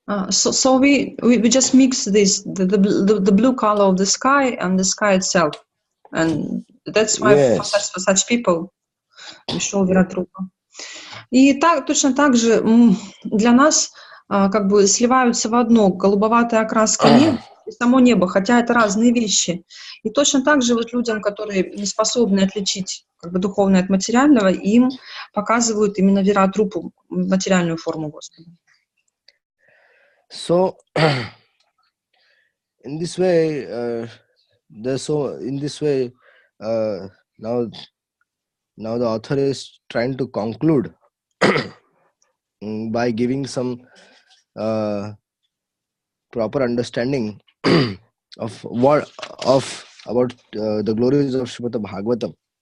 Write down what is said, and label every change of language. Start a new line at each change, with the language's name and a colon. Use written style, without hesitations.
English: So we just mix this the blue color of the sky and the sky itself, and that's why Yes. for such people we show Virat Rupa.
Russian: И точно так же для нас как бы сливаются в одно голубоватая окраска неба и само небо, хотя это разные вещи. И точно так же вот людям, которые не способны отличить как бы духовное от материального, им показывают именно Вират Рупу, материальную форму Господа.
English: So, in this way, now the author is trying to conclude by giving some proper understanding of about the glories of Srimad Bhagavatam.